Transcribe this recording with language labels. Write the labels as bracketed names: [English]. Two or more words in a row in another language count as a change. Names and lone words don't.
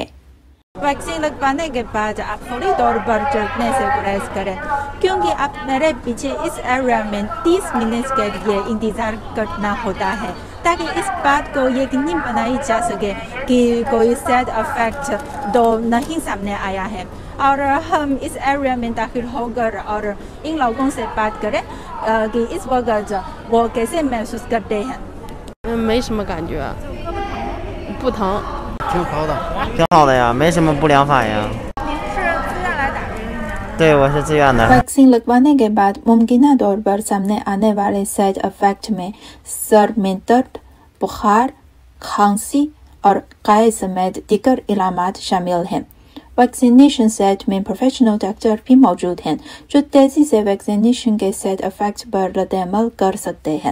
[Urdu] ویکسین لگوانے کے بعد آپ فوری طور پر چلنے سے گریز کریں، کیونکہ آپ میرے پیچھے اس ایریا میں 30 منٹ کے لیے انتظار کرنا ہوتا ہے تاکہ اس بات کو یقینی بنائی جا سکے کہ کوئی [English] side effect [Urdu] تو نہیں سامنے آیا ہے. اور ہم اس ایریا میں داخل ہو کر اور ان لوگوں سے بات کریں کہ اس وقت وہ کیسے محسوس کرتے ہیں. [Chinese] 没什么感觉，不疼。挺好的呀，没什么不良反应。是自愿来打这个疫苗的？对，我是自愿的。 [Urdu] ویکسین لگوانے کے بعد ممکنہ طور پر سامنے آنے والے [English] side effect [Urdu] میں سر میں درد، بخار، کھانسی اور قے سمیت دیگر علامات شامل ہیں. ویکسینیشن سیٹ میں [English] professional doctor [Urdu] بھی موجود ہیں جو تیزی سے ویکسینیشن کے [English] side effect [Urdu] پر ردِ عمل کر سکتے ہیں.